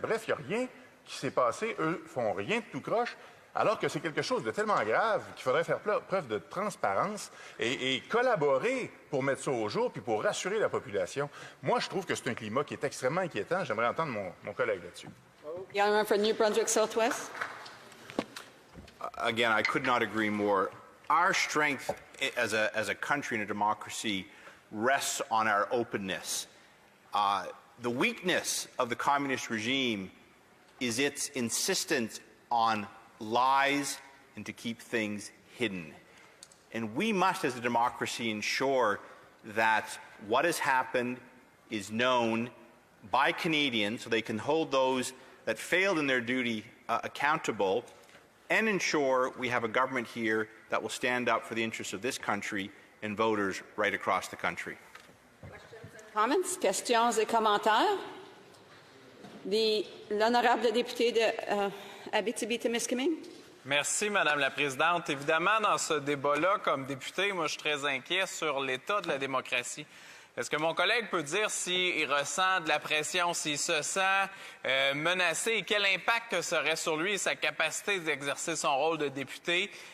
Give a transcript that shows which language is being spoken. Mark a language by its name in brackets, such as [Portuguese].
[French] Bref, il n'y a rien qui s'est passé, eux font rien de tout croche. Alors que c'est quelque chose de tellement grave qu'il faudrait faire preuve de transparence et collaborer pour mettre ça au jour puis pour rassurer la population. Moi, je trouve que c'est un climat qui est extrêmement inquiétant. J'aimerais entendre mon collègue là-dessus. [English] The honourable for New Brunswick Southwest. Again, I could not agree more. Our strength as a country and a democracy rests on our openness. The weakness of the communist regime is its insistence on lies and to keep things hidden. And we must, as a democracy, ensure that what has happened is known by Canadians so they can hold those that failed in their duty accountable, and ensure we have a government here that will stand up for the interests of this country and voters right across the country. Comments, [French] questions et commentaires? L'honorable député de Abitibi-Témiscamingue. Merci, Madame la Présidente. Évidemment, dans ce débat-là, comme député, moi, je suis très inquiet sur l'état de la démocratie. Est-ce que mon collègue peut dire s'il ressent de la pression, s'il se sent menacé et quel impact serait sur lui et sa capacité d'exercer son rôle de député?